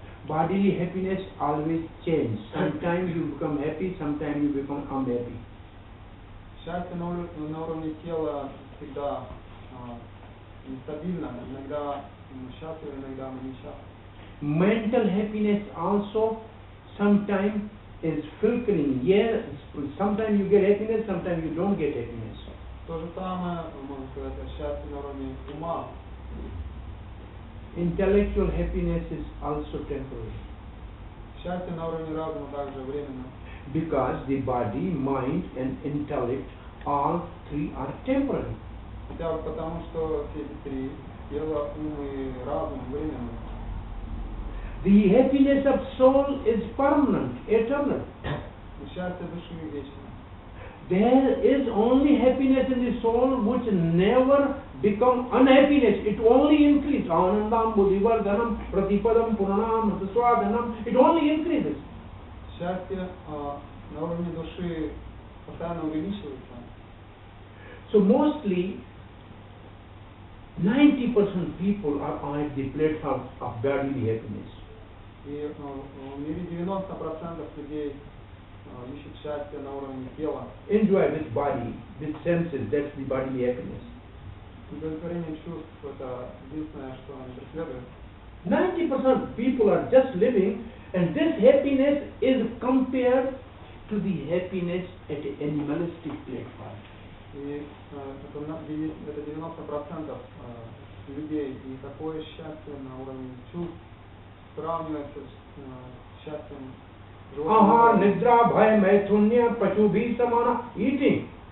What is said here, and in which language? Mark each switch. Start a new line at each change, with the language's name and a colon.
English: Bodily happiness always changes. Sometimes you become happy, sometimes you become unhappy.
Russian: Счастье на уровне тела всегда нестабильно. Иногда мы счастливы, иногда мы несчастливы.
English: Mental happiness also sometimes is filtering. Yes, sometimes you get happiness, sometimes you don't get happiness.
Russian: То же самое, можно сказать, о счастье на уровне ума.
English: Intellectual happiness is also temporary.
Russian: Счастье на уровне разума также временно.
English: Because the body, mind and intellect, all three are temporary.
Russian: Хотя бы потому, что все эти три, тело, ум и разум, временны.
English: The happiness of soul is permanent, eternal.
Russian: И счастье души вечно.
English: There is only happiness in the soul which never become unhappiness. It only increases.
Sanskrit: Anandam, buddhivardhanam, pratipadam, puranam, swadhanam.
English: It only increases.
Russian: Счастье на уровне души постоянно увеличивается.
English: So mostly 90% people are at the platform of bodily happiness.
Russian: И в мире 90% людей ищут счастье на уровне тела.
English: Enjoy with body, with senses, that's the bodily happiness.
Russian: Удовлетворение чувств – это единственное, что они преследуют.
English: 90% people are just living, and this happiness is compared to the happiness at an animalistic platform.
Russian: И это 90% людей. И такое счастье на уровне чувств сравнивается с счастьем Aha, животного.
Sanskrit: nidra, bhaya, maithunya, pachubhi, samana, eating,